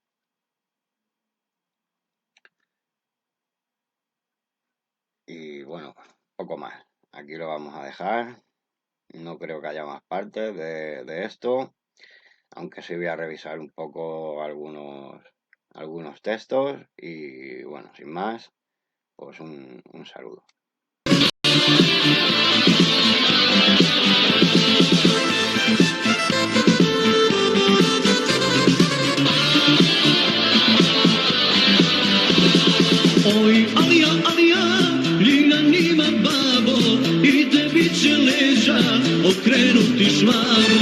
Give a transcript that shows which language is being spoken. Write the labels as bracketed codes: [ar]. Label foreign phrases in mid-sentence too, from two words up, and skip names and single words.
[es] Y bueno, poco más. Aquí lo vamos a dejar. No creo que haya más partes de esto, aunque sí voy a revisar un poco algunos textos y bueno, sin más, pues un saludo. [sr] Oj, alija, Lina nima babo, i tebi će leđa okrenuti švabo.